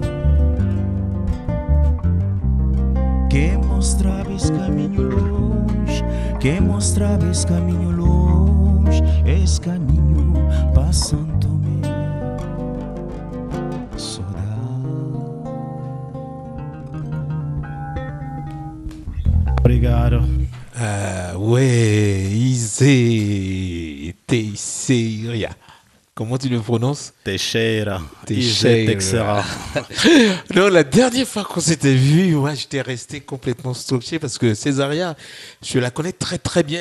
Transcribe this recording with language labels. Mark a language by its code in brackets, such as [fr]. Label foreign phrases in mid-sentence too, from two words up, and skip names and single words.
[pt] Que mostrava esse caminho longe, que mostrava esse caminho longe, esse caminho para Santo Tomé. Obrigado. [fr] Ah ouais, Isé Teixeira. Comment tu le prononces? Teixeira. Teixeira. Non, la dernière fois qu'on s'était vu, moi, j'étais resté complètement scotché parce que Césaria, je la connais très très bien.